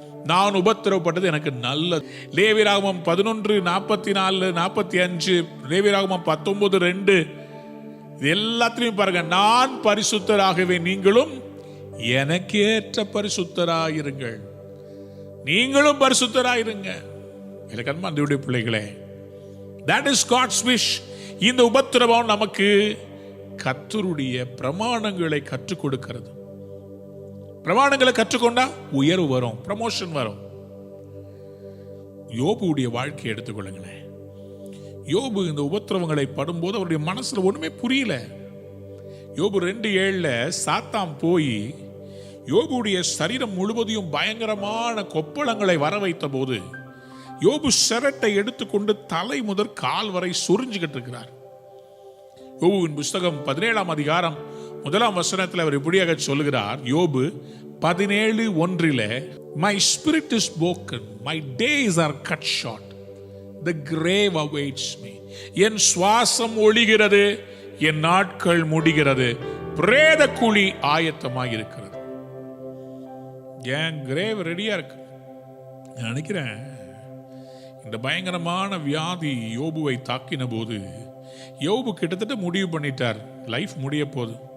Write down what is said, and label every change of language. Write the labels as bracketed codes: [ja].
[ta] நான் உபத்திரவப்பட்டது எனக்கு நல்லது. லேவியராகமம் 11 44 45, லேவியராகமம் 19 2 இது எல்லாத்திலையும் பாருங்க, நான் பரிசுத்தராகவே நீங்களும் எனக்கு ஏற்ற பரிசுத்தராயிருங்கள். நீங்களும் பரிசுத்தராயிருங்க. எனக்கு அன்பார்ந்த பிள்ளைகளே, [en] that is God's wish. [ta] இந்த உபத்திரவம் நமக்கு கர்த்தருடைய பிரமாணங்களை கற்றுக் கொடுக்கிறது. பிரமாணங்களை கற்றுக்கொண்டா உயர்வு வரும், ப்ரமோஷன் வரும். யோபுடைய வாழ்க்கையை எடுத்துக்கொள்ளுங்களேன். யோபு இந்த உபத்திரவங்களை படும்போது அவருடைய மனசுல ஒண்ணுமே புரியல. யோபு 2:7 சாத்தான் போய் யோபுடைய சரீரம் முழுவதையும் பயங்கரமான கொப்பளங்களை வர வைத்த போது யோபு சிரட்டை எடுத்துக்கொண்டு தலை முதல் கால் வரை சொரிஞ்சுக்கிட்டு இருக்கிறார். யோபுவின் புஸ்தகம் 17 அதிகாரம் 1 வசனத்தில் அவர் இப்படியாக சொல்லுகிறார். [en] யோபு 17:1 My spirit is broken, my days are cut short, the grave awaits me. [ta] என் சுவாசம் ஒழிகிறது, என் நாட்கள் முடிகிறது, பிரேத குழி ஆயத்தமாக இருக்கிறது. என் கிரேவ் ரெடியா இருக்கு. நான் நினைக்கிறேன், இந்த பயங்கரமான வியாதி யோபுவை தாக்கின போது யோபு கிட்டத்தட்ட முடிவு பண்ணிட்டார், லைஃப் முடிய போகுது.